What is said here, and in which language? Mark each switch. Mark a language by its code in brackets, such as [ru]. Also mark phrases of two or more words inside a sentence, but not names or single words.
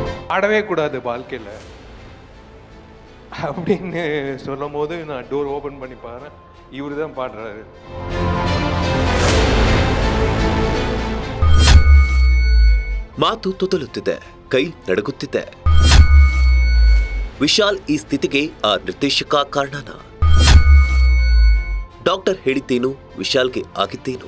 [ta] ஆடவே கூடாது வாழ்க்கையில் அப்படின்னு சொல்லும் போது நான் [en] door open [ta] பண்ணி பாருறேன், இவர் தான் பாடுறாரு. [kn] ಮಾತು ತೊದಲುತ್ತಿದೆ, ಕೈ ನಡುಗುತ್ತಿದೆ. ವಿಶಾಲ್ ಈ ಸ್ಥಿತಿಗೆ ಆ ನಿರ್ದೇಶಕ ಕಾರಣನ? ಡಾಕ್ಟರ್ ಹೇಳಿದ್ದೇನು, ವಿಶಾಲ್ಗೆ ಆಗಿದ್ದೇನು?